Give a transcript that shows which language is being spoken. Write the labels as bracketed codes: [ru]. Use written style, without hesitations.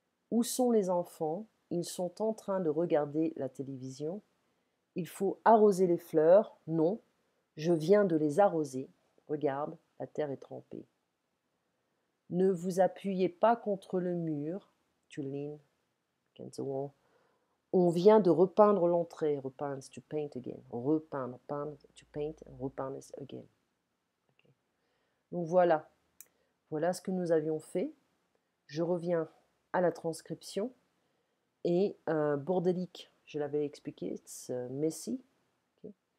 [fr] Où sont les enfants? Ils sont en train de regarder la télévision. Il faut arroser les fleurs. Non, je viens de les arroser. Regarde, la terre est trempée. Ne vous appuyez pas contre le mur. [en] To lean against the wall. [fr] On vient de repeindre l'entrée. Repeindre, [en] to paint again. [fr] Repeindre, peindre, [en] to paint, [fr] repeindre again. Okay. Donc voilà. Voilà ce que nous avions fait. Je reviens à la transcription. Et bordélique, je l'avais expliqué, [en] it's messy. [fr] Okay.